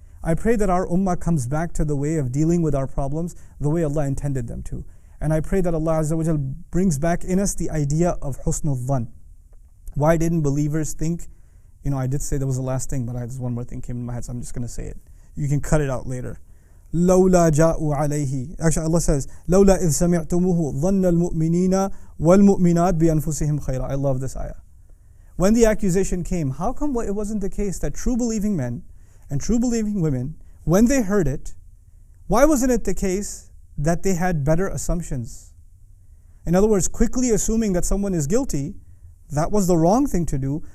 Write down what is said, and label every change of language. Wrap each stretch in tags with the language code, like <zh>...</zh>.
<en>I pray that our ummah comes back to the way of dealing with our problems the way Allah intended them to. And I pray that Allah Azza wa Jal brings back in us the idea of husnul dhan. Why didn't believers think, I did say there was the last thing, but there's one more thing came in my head, so I'm just going to say it. You can cut it out later. لولا جاءوا عليه.</en> <ar>Actually, Allah says, لولا إذ سمعتموه ظن المؤمنين والمؤمنات بأنفسهم خيرا.</ar> <en>I love this ayah. When the accusation came, how come it wasn't the case that true believing men and true believing women, when they heard it, why wasn't it the case that they had better assumptions? In other words, quickly assuming that someone is guilty, that was the wrong thing to do.</en>